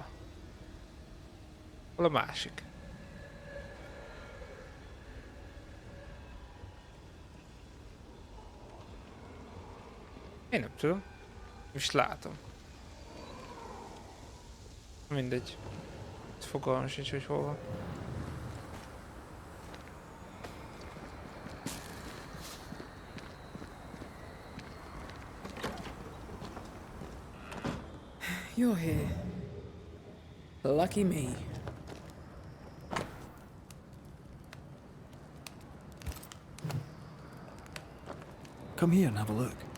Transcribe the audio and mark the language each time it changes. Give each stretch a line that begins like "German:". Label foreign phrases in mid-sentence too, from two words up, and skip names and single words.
Hungarian: Hol a másik? Én nem tudom. Most látom. Mindegy. Fogalmam sincs, hogy hol van.
English: You're here. Lucky me. Come here and have a look.